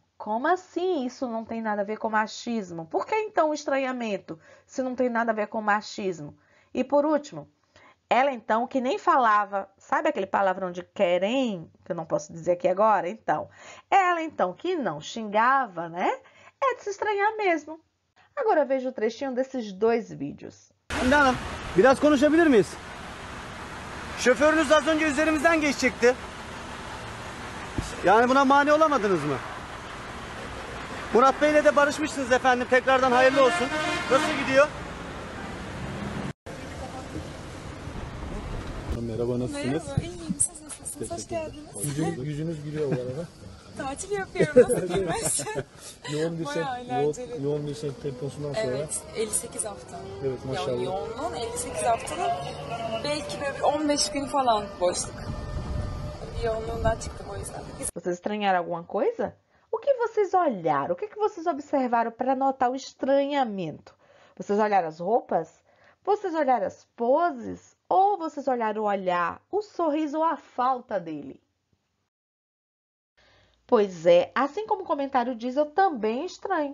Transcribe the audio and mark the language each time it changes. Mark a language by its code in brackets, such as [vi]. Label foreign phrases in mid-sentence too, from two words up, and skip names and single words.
[pt] Como assim isso não tem nada a ver com machismo? Por que então o estranhamento, se não tem nada a ver com machismo? E por último, ela então, que nem falava, sabe aquele palavrão de querem, que eu não posso dizer aqui agora? Então, ela então, que não xingava, né? É de se estranhar mesmo. Agora veja o trechinho desses dois vídeos. [tr] Hanım, biraz konuşabilir miyiz? Şoförünüz az önce üzerimizden geçecekti. Yani buna mani olamadınız mı? Murat Bey'le de barışmışsınız efendim. Tekrardan hayırlı olsun. Nasıl gidiyor? Merhaba, nasılsınız? Merhaba, iyiyim. Siz nasılsınız? Hoş geldiniz. Yüzünüz gülüyor bu arada. Tatil yapıyorum. Nasıl gülmez? Bayağı eğlenceli. yoğun bir şey temposundan sonra. Evet, 58 hafta. Evet, maşallah. Yani yoğunluğun 58 haftanın belki böyle bir 15 gün falan boşluk. Bir yoğunluğundan çıktım o yüzden. [pt] Vocês estranharam alguma coisa? O que vocês olharam? O que vocês observaram para notar o estranhamento? Vocês olharam as roupas? Vocês olharam as poses? Ou vocês olharam o olhar, o sorriso ou a falta dele? Pois é, assim como o comentário diz, eu também estranho.